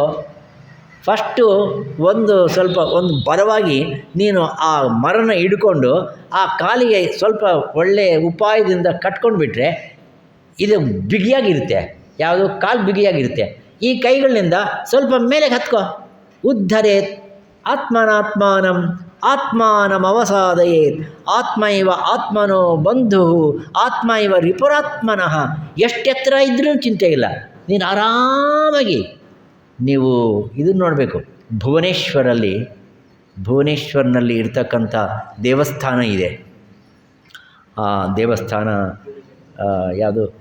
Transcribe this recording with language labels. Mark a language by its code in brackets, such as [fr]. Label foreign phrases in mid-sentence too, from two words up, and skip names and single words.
[kn] ಫಸ್ಟು ಒಂದು ಬಲವಾಗಿ ನೀನು ಆ ಮರನ ಹಿಡ್ಕೊಂಡು ಆ ಕಾಲಿಗೆ ಸ್ವಲ್ಪ ಒಳ್ಳೆಯ ಉಪಾಯದಿಂದ ಕಟ್ಕೊಂಡು ಬಿಟ್ಟರೆ ಇದು ಬಿಗಿಯಾಗಿರುತ್ತೆ. ಯಾವುದು? ಕಾಲು ಬಿಗಿಯಾಗಿರುತ್ತೆ. ಈ ಕೈಗಳಿಂದ ಸ್ವಲ್ಪ ಮೇಲೆ ಹತ್ಕೋ. [sa] ಉದ್ಧರೇತ್ ಆತ್ಮಾನಮವಸಾದಯೇತ್ ಆತ್ಮೈವ ಆತ್ಮನೋ ಬಂಧು ಆತ್ಮೈವ ರಿಪುರಾತ್ಮನಃ. [kn] ಎಷ್ಟೆತ್ತರ ಇದ್ರೂ ಚಿಂತೆ ಇಲ್ಲ, ನೀನು ಆರಾಮಾಗಿ. ನೀವು ಇದನ್ನು ನೋಡಬೇಕು, ಭುವನೇಶ್ವರ್ನಲ್ಲಿ ಇರ್ತಕ್ಕಂಥ ದೇವಸ್ಥಾನ ಇದೆ. ಆ ದೇವಸ್ಥಾನ ಯಾವುದು?